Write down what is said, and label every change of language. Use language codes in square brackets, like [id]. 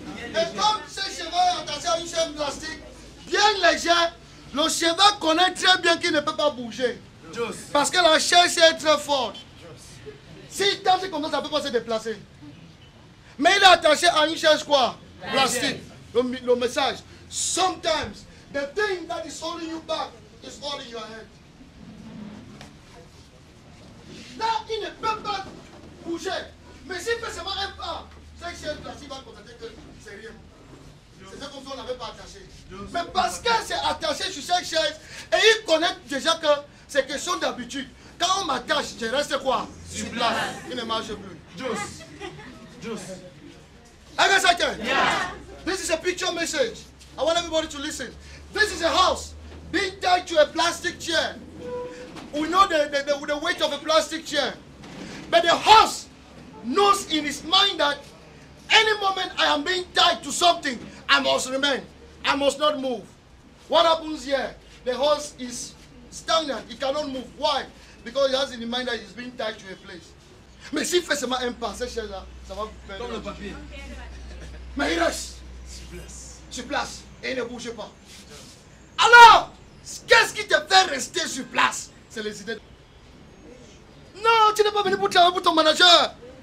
[fr] Et comme ce cheval est attaché à une chaise plastique, bien léger, le cheval connaît très bien qu'il ne peut pas bouger. Parce que la chaise est très forte. S'il tente comme ça ne peut pas se déplacer. Mais il est attaché à une chaise quoi? Plastique. Le message. [en] Sometimes, the thing that is holding you back is holding your head. [fr] Là, il ne peut pas bouger. Mais s'il fait seulement un pas, cette chaise plastique va constater que c'est rien. C'est comme si on n'avait pas attaché. Mais parce que c'est attaché sur cette chaise, et il connaît déjà que c'est question d'habitude. Quand on m'attache, je reste quoi? Sur place. Il ne marche plus. Juice. Yeah. [en] This is a picture message. I want everybody to listen. This is a house being tied to a plastic chair. We know the weight of a plastic chair. But the horse knows in his mind that any moment I am being tied to something, I must remain. I must not move. What happens here? The horse is stagnant. He cannot move. Why? Because he has in his mind that he's being tied to a place. [fr] Mais s'il fait seulement un pas, cette chaise-là, ça va perdre. Comme le papier. Mais il reste sur place et il ne bouge pas. Alors, qu'est-ce qui te fait rester sur place? C'est les idées. Non, tu n'es pas venu pour travailler pour ton manager.